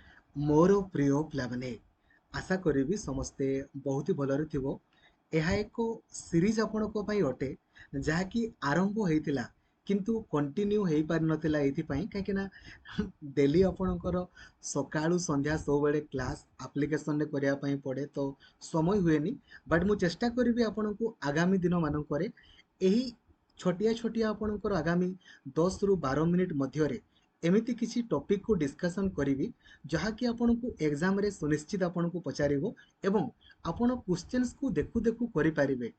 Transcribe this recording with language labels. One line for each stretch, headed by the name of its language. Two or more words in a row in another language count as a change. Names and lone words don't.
Odia: ମୋର ପ୍ରିୟ ପିଲାମାନେ ଆଶା କରି ସମସ୍ତେ
Hindi: बहुत ही
Odia: ଭଲରେ ଥିବ। ଏହା ଏକ ସିରିଜ ଆପଣଙ୍କ ପାଇଁ ଅଟେ ଯାହାକି ଆରମ୍ଭ ହେଇଥିଲା କିନ୍ତୁ କଣ୍ଟିନ୍ୟୁ ହେଇପାରି ନଥିଲା ଏଇଥିପାଇଁ କାହିଁକି ନା ଡେଲି ଆପଣଙ୍କର ସକାଳୁ ସନ୍ଧ୍ୟା ସବୁବେଳେ କ୍ଲାସ୍ ଆପ୍ଲିକେସନରେ କରିବା ପାଇଁ ପଡ଼େ ତ ସମୟ ହୁଏନି। ବଟ୍ ମୁଁ ଚେଷ୍ଟା କରିବି ଆପଣଙ୍କୁ ଆଗାମୀ ଦିନମାନଙ୍କରେ ଏହି ଛୋଟିଆ ଛୋଟିଆ ଆପଣଙ୍କର ଆଗାମୀ 10ରୁ 12 ମିନିଟ୍ ମଧ୍ୟରେ ଏମିତି କିଛି ଟପିକକୁ ଡିସ୍କସନ୍ କରିବି ଯାହାକି ଆପଣଙ୍କୁ ଏକ୍ଜାମରେ ସୁନିଶ୍ଚିତ ଆପଣଙ୍କୁ ପଚାରିବ ଏବଂ ଆପଣ କ୍ୱେଶ୍ଚନ୍ସକୁ ଦେଖୁ ଦେଖୁ କରିପାରିବେ।